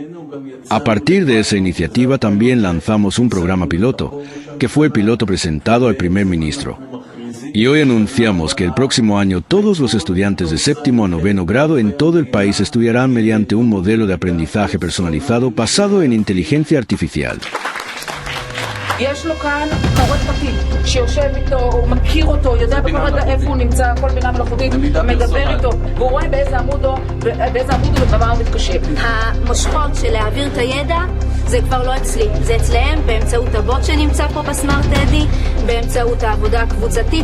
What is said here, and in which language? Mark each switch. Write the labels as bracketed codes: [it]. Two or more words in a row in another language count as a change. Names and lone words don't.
[es] A partir de esa iniciativa también lanzamos un programa piloto, que fue el piloto presentado al primer ministro. Y hoy anunciamos que el próximo año todos los estudiantes de séptimo a noveno grado en todo el país estudiarán mediante un modelo de aprendizaje personalizado basado en inteligencia artificial. [he] יש לו כאן מורה פרטי שיושב איתו, הוא מכיר אותו, יודע בכל רגע איפה הוא נמצא, כל בינה מלאכותית, מדבר איתו, והוא רואה באיזה עמוד הוא ובמה הוא מתקשר. המושכות של להעביר את הידע זה כבר לא אצלי, זה אצלהם באמצעות הבוט שנמצא פה בסמארט אדי, באמצעות העבודה הקבוצתית.